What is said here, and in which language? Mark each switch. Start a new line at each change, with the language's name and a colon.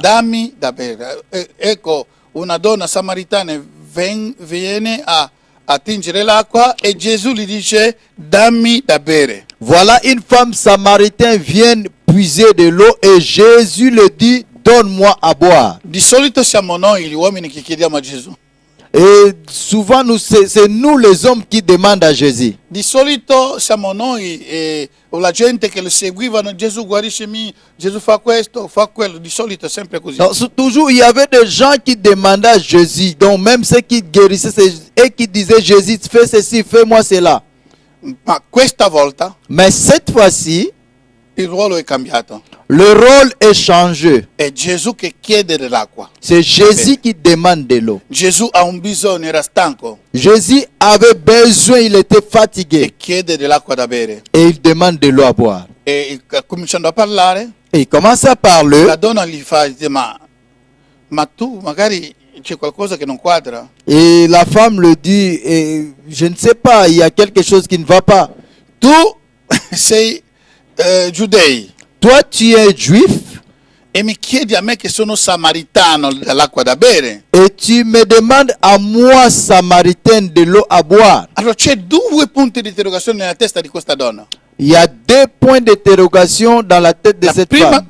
Italian: Dammi da bere. Ecco, una donna samaritana viene a attingere l'acqua e Gesù gli dice dammi da bere.
French: Voilà une femme samaritaine vient puiser de l'eau et Jésus le dit, donne-moi à boire.
Italian: Di solito siamo noi gli uomini che chiediamo a Gesù.
French: Et souvent, c'est nous les hommes qui demandent à Jésus.
Italian: Di solito siamo noi o la gente che lo seguivano, Gesù guariscimi, Gesù fa questo, fa quello, di solito è sempre così.
French: Donc, toujours, il y avait des gens qui demandaient à Jésus. Donc, même ceux qui guérissaient et qui disaient, Jésus, fais ceci, fais-moi cela.
Italian: Ma questa volta
French: Mais cette fois-ci,
Italian: il ruolo è cambiato.
French: le rôle est changé.
Italian: È Gesù che chiede dell'acqua.
French: C'est Jésus qui demande de l'eau.
Italian: Gesù ha un bisogno, era stanco
French: Jésus avait besoin, il était fatigué.
Italian: e chiede dell'acqua da bere.
French: Et il demande de l'eau à boire.
Italian: E cominciando a parlare,
French: Et il commence à parler.
Italian: la donna gli fa, dice, ma tu magari c'è qualcosa che non quadra.
French: Et la femme le dit, je ne sais pas, il y a quelque chose qui ne va pas.
Italian: Tu sei giudei
French: Toi, tu es juif
Italian: e mi chiedi a me che sono samaritano dell'acqua da bere.
French: et tu me demandes à moi, samaritaine, de l'eau à boire.
Italian: Allora c'è due punti di interrogazione nella testa di questa donna.
French: Il y a deux points d'interrogation dans la tête de cette femme.